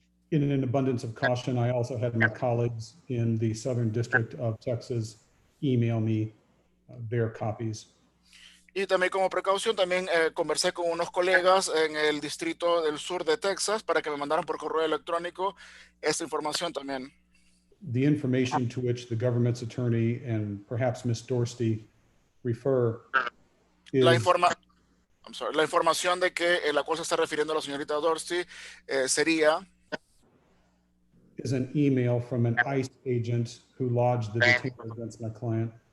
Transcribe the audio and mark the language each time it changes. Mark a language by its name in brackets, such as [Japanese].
[English] In an abundance of caution, I also had my colleagues in the Southern District of Texas email me their copies. [Spanish] Y también como precaución, conversé con unos colegas en el distrito del sur de Texas para que me mandaran por correo electrónico esta información también. [English] The information to which the government's attorney and perhaps Ms. Dorsey refer is [Spanish] La información de que la cual se está refiriendo la señorita Dorsey sería [English] is an email from an ICE agent who lodged the detainer against my client.